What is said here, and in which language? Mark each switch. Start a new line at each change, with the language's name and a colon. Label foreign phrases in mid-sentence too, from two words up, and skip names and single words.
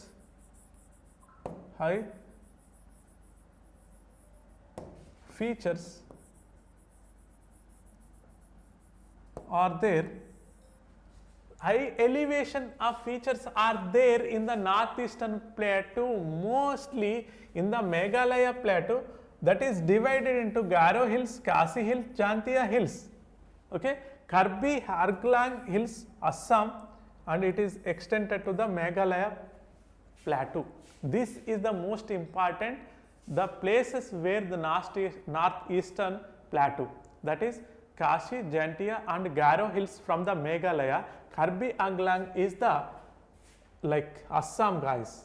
English: High features are there. High elevation of features are there in the northeastern plateau, mostly in the Meghalaya plateau, that is divided into Garo Hills, Khasi Hills, Jantia Hills. Okay, Karbi Harglang Hills, Assam, and it is extended to the Meghalaya plateau. This is the most important, the places where the northeastern plateau, that is Kashi, Jantia and Garo Hills from the Meghalaya. Karbi Anglang is the like Assam, guys.